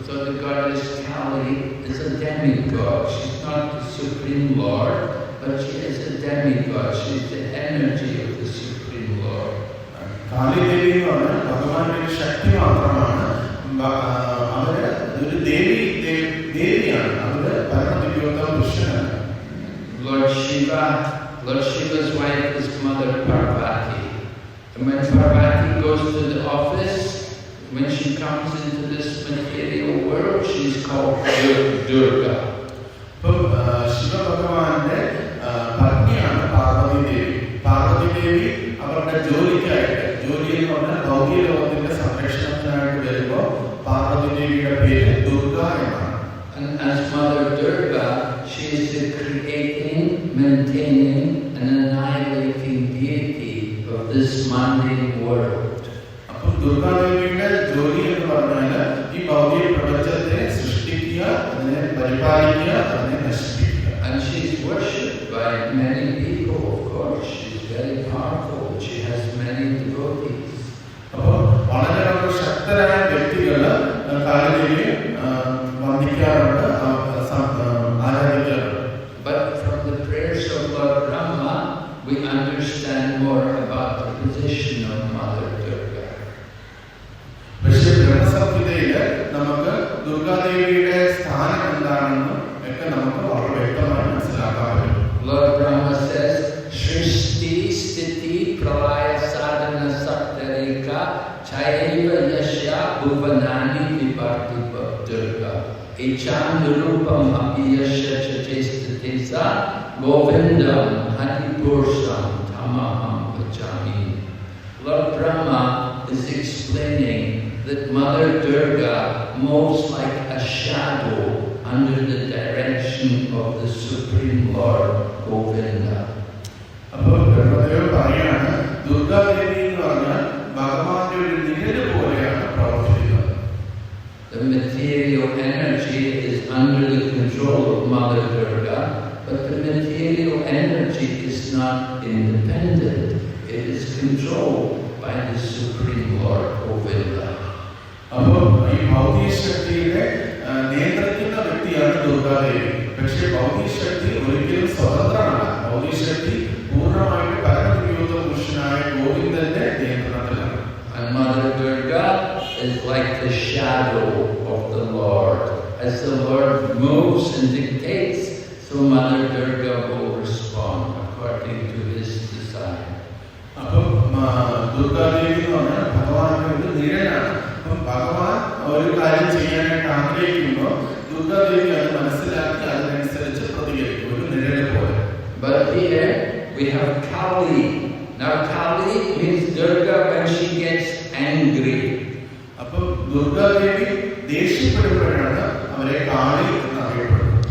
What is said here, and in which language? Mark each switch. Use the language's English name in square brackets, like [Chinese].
[English] So the goddess Kali is a demigod. She's not the Supreme Lord, but she is a demigod. She's the energy of the Supreme Lord. [Malayalam] Kali Devi എന്ന് പറഞ്ഞാൽ ഭഗവാന്റെ ഒരു ശക്തി മാത്രമാണ്. അവര് ഒരു ദേവിയാണ്. അവര് പരമദിവ്യോത്ത പുരുഷനാണ്. [English] Lord Shiva's wife is Mother Parvati. And when Parvati goes to the office, when she comes into this material world, she's called Durga. [Malayalam] ശിവഭഗവാന്റെ പത്നിയാണ് Parvathi ദേവി. പാർവതി ദേവി അവരുടെ ജോലി എന്ന് പറഞ്ഞാൽ ഭൗതിക ലോകത്തിന്റെ സംരക്ഷണത്തിനായിട്ട് വരുമ്പോൾ പാർവതി ദേവിയുടെ പേര് ദുർഗ എന്നാണ്. [English] And as Mother Durga, she is the creating, maintaining and annihilating deity of this mundane world. [Malayalam] അപ്പോൾ ദുർഗാദേവിയുടെ ജോലി എന്ന് പറഞ്ഞാൽ ഈ ഭൗതിക പ്രപഞ്ചത്തെ സൃഷ്ടിക്കുക, അതിനെ പരിപാലിക്കുക, അതിനെ നശിപ്പിക്കുക. [English] And she is worshipped by many people, of course. She is very powerful. She has many devotees. [Malayalam] അപ്പോൾ വളരെ ശക്തരായ വ്യക്തികൾ കാളിദേവിയെ വന്ദിക്കാറുണ്ട്, ആരാധിക്കാറുണ്ട്. [English] But from the prayers of Lord Brahma, we understand more about the position of Mother Durga. [Malayalam] പക്ഷേ ബ്രഹ്മസംഹിതയില് നമുക്ക് ദുർഗാദേവിയുടെ സ്ഥാനം എന്താണെന്നും ഒക്കെ നമുക്ക് വളരെ വ്യക്തമായി മനസ്സിലാക്കാൻ പറ്റും. [Sanskrit] Lord Brahma says, Shrishti Sthiti Pralaya Sadhana Saptareka Chayaiva Yashya Bhuvanani Vipartipa Durga Echam Nirupam Apiyashya Chachesthatesa Govindam Haripursam Tamaham Vachami. [English] Lord Brahma is explaining that Mother Durga moves like a shadow under the direction of the Supreme Lord Govinda. [Malayalam] അപ്പോൾ ബ്രഹ്മദേവൻ പറയാണ്, ദുർഗാദേവി എന്ന് പറഞ്ഞാൽ ഭഗവാന്റെ ഒരു നിഴല് പോലെയാണ് പ്രവർത്തിക്കുന്നത്. [English] The material energy is under the control of Mother Durga, but the material energy is not independent. It is controlled by the Supreme Lord Govinda. [Malayalam] അപ്പോൾ ഈ ഭൗതിക ശക്തിയുടെ നിയന്ത്രിക്കുന്ന വ്യക്തിയാണ് ദുർഗാദേവി. പക്ഷേ ഭൗതിക ശക്തി ഒരിക്കലും സ്വതന്ത്രമല്ല. ഭൗതിക ശക്തി പൂർണ്ണമായിട്ട് പരമദിവ്യോത്ത പുരുഷനായ ഗോവിന്ദന്റെ നിയന്ത്രണത്തിലാണ്. [English] And Mother Durga is like the shadow of the Lord. As the Lord moves and dictates, so Mother Durga will respond according to his desire. [Malayalam] അപ്പോൾ ദുർഗാദേവി എന്ന് പറഞ്ഞാൽ ഭഗവാന്റെ ഒരു നിഴലാണ്. അപ്പം ഭഗവാൻ ഒരു കാര്യം ചെയ്യാനായിട്ട് ആഗ്രഹിക്കുമ്പോൾ ദുർഗാദേവി അത് മനസ്സിലാക്കി അതിനനുസരിച്ച് പ്രതികരിക്കും, ഒരു നിഴല് പോലെ. [English] But here we have Kali. Now Kali means Durga when she gets angry. [Malayalam] അപ്പം ദുർഗാദേവി ദേഷ്യപ്പെടുമ്പോഴാണ് അവരെ കാളി എന്നറിയപ്പെടുന്നത്.